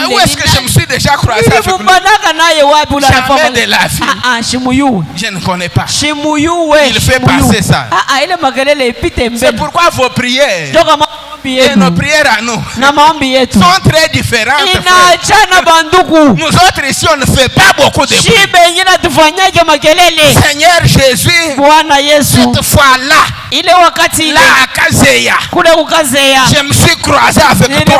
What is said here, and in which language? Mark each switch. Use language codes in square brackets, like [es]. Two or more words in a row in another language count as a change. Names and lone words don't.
[fr] Où est-ce que je me suis déjà croisé avec lui? Jamais de la vie. Shimuyu. Je ne connais pas. Shimuyu. Il fait passer ça. [sw] Ile makelele ipite mbele. [fr] C'est pourquoi vos prières et nos prières à nous sont très différentes. Nous autres ici on ne fait pas beaucoup de bruit. Seigneur Jésus, cette fois-là, là à Kazeya, je me suis croisé avec toi.